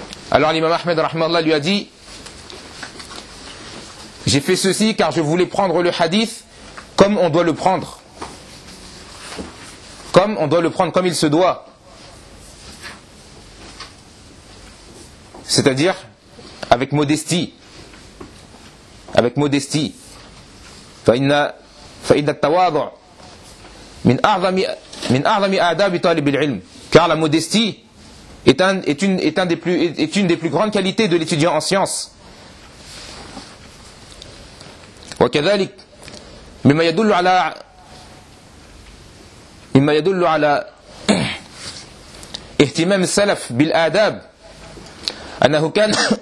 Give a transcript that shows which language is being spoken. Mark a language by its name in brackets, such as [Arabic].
[French] Alors l'imam Ahmed rahimahullah lui a dit: j'ai fait ceci car je voulais prendre le hadith comme on doit le prendre. Comme on doit le prendre, comme il se doit. C'est-à-dire avec modestie. Avec modestie. [Arabic] فإن التواضع من أعظم آداب طالب العلم. [French] Car la modestie est une des plus grandes qualités de l'étudiant en sciences. [Arabic] وكذلك مما يدل على اهتمام السلف بالآداب أنه كان